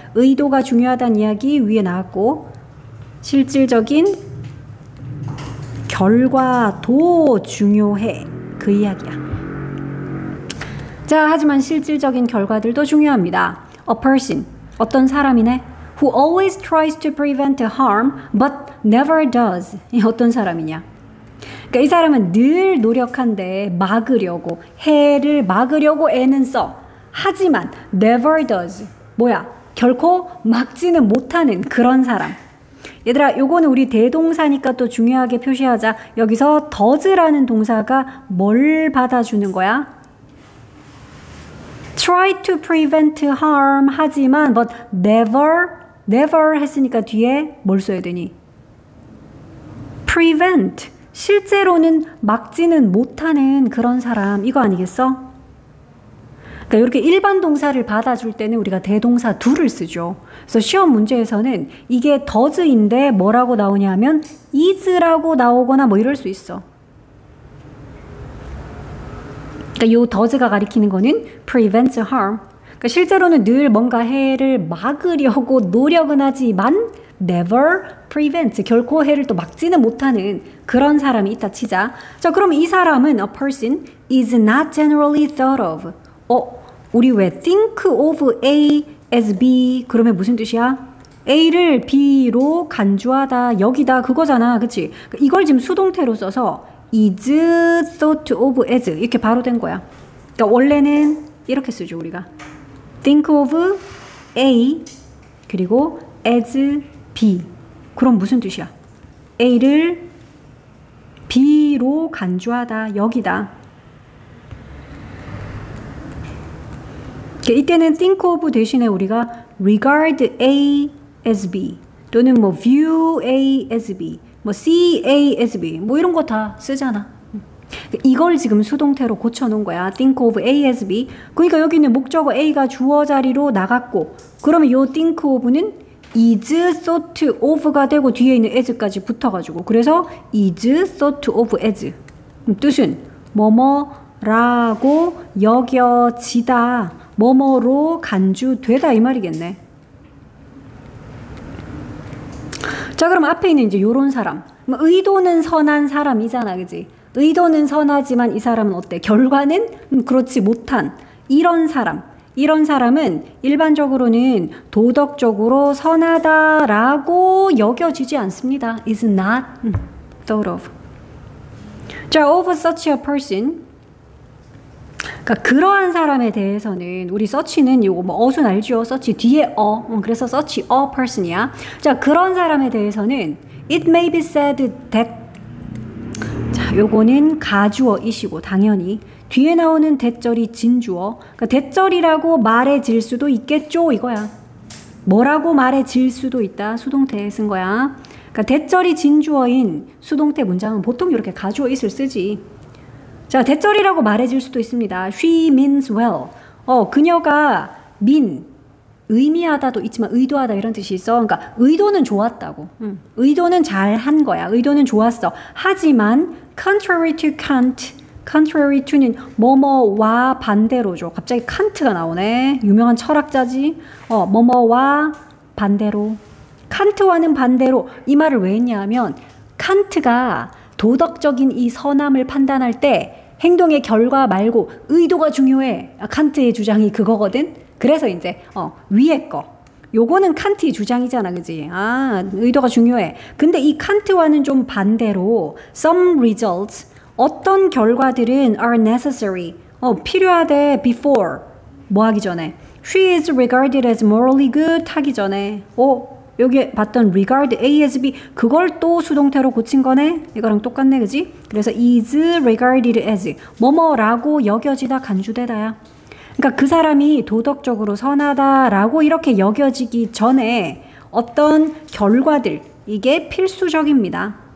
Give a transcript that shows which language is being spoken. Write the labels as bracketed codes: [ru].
[ko] 의도가 중요하다는 이야기 위에 나왔고, 실질적인 결과도 중요해. 그 이야기야. 자, 하지만 실질적인 결과들도 중요합니다. [en] A person, [ko] 어떤 사람이네? [en] Who always tries to prevent harm, but never does. [ko] 어떤 사람이냐? 그러니까 이 사람은 늘 노력한데 막으려고, 해를 막으려고 애는 써. 하지만 [en] never does. [ko] 뭐야? 결코 막지는 못하는 그런 사람. 얘들아, 요거는 우리 대동사니까 또 중요하게 표시하자. 여기서 does라는 동사가 뭘 받아주는 거야? [en] try to prevent harm [ko] 하지만 [en] but never [ko] 했으니까 뒤에 뭘 써야 되니? [en] prevent. [ko] 실제로는 막지는 못하는 그런 사람. 이거 아니겠어? 그러니까 이렇게 일반 동사를 받아줄 때는 우리가 대동사 do를 쓰죠. 그래서 시험 문제에서는 이게 does인데 뭐라고 나오냐면 is라고 나오거나 뭐 이럴 수 있어. 그러니까 요 does가 가리키는 거는 [en] prevents harm. [ko] 그러니까 실제로는 늘 뭔가 해를 막으려고 노력은 하지만 [en] never prevent. [ko] 결코 해를 또 막지는 못하는 그런 사람이 있다 치자. 자, 그럼 이 사람은 [en] a person is not generally thought of. [ko] 우리 왜 think of A as B 그러면 무슨 뜻이야? A를 B로 간주하다, 여기다 그거잖아. 그치? 이걸 지금 수동태로 써서 [en] is thought of as [ko] 이렇게 바로 된 거야. 그러니까 원래는 이렇게 쓰죠, 우리가. [en] think of A [ko] 그리고 [en] as B. [ko] 그럼 무슨 뜻이야? A를 B로 간주하다, 여기다. 이때는 think of 대신에 우리가 [en] regard A as B [ko] 또는 뭐 [en] view A as B, [ko] 뭐 [en] see A as B [ko] 뭐 이런 거 다 쓰잖아. 이걸 지금 수동태로 고쳐놓은 거야. [en] think of A as B. [ko] 그러니까 여기는 목적어 A가 주어 자리로 나갔고, 그러면 요 think of는 [en] is thought of [ko] 가 되고 뒤에 있는 as까지 붙어가지고, 그래서 [en] is thought of as. [ko] 뜻은 뭐뭐라고 여겨지다, 뭐뭐로 간주되다 이 말이겠네. 자, 그럼 앞에 있는 이제 요런 사람, 의도는 선한 사람이잖아, 그지? 의도는 선하지만 이 사람은 어때? 결과는 그렇지 못한 이런 사람. 이런 사람은 일반적으로는 도덕적으로 선하다라고 여겨지지 않습니다. [en] is not thought of. 자, of such a person. [ko] 그러니까 그러한 사람에 대해서는 우리 서치는 요거 뭐 어순 알죠? 서치 뒤에 그래서 서치 a person이야. 자, 그런 사람에 대해서는 [en] it may be said that. [ko] 자, 요거는 가주어이시고 당연히 뒤에 나오는 대절이 진주어. 그러니까 대절이라고 말해질 수도 있겠죠, 이거야. 뭐라고 말해질 수도 있다. 수동태에 쓴 거야. 그러니까 대절이 진주어인 수동태 문장은 보통 이렇게 가주어 it을 쓰지. 자, 대절이라고 말해질 수도 있습니다. [en] She means well. [ko] 그녀가 mean, 의미하다도 있지만 의도하다 이런 뜻이 있어. 그러니까 의도는 좋았다고. 의도는 잘한 거야. 의도는 좋았어. 하지만 [en] contrary to Kant. [ko] contrary to는 뭐뭐와 반대로죠. 갑자기 칸트가 나오네. 유명한 철학자지. 뭐뭐와 반대로. 칸트와는 반대로. 이 말을 왜 했냐 하면 칸트가 도덕적인 이 선함을 판단할 때 행동의 결과 말고 의도가 중요해. 칸트의 주장이 그거거든. 그래서 이제 위에 거. 요거는 칸트의 주장이잖아, 그지? 의도가 중요해. 근데 이 칸트와는 좀 반대로 [en] some results, [ko] 어떤 결과들은 [en] are necessary, [ko] 필요하대 before, 뭐 하기 전에. [en] She is regarded as morally good [ko] 하기 전에. 여기 봤던 [en] regard A as B, [ko] 그걸 또 수동태로 고친 거네? 이거랑 똑같네, 그지? 그래서 [en] is regarded as, [ko] 뭐뭐라고 여겨지다 간주되다야. 그러니까 그 사람이 도덕적으로 선하다라고 이렇게 여겨지기 전에 어떤 결과들, 이게 필수적입니다.